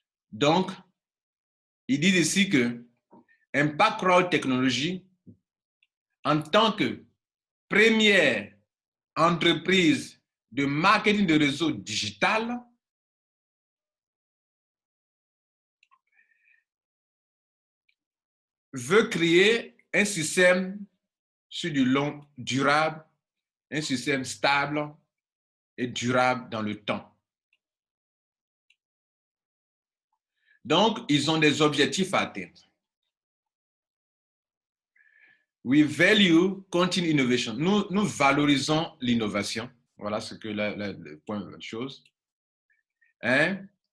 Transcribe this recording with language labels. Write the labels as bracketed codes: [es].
[fr] Donc, ils disent ici que Impact Crowd Technology, en tant que première entreprise de marketing de réseau digital, veut créer un système sur du long, durable, un système stable et durable dans le temps. Donc, ils ont des objectifs à atteindre. [en] We value continued innovation. [fr] Nous valorisons l'innovation. Voilà ce que le point de la chose. Hein?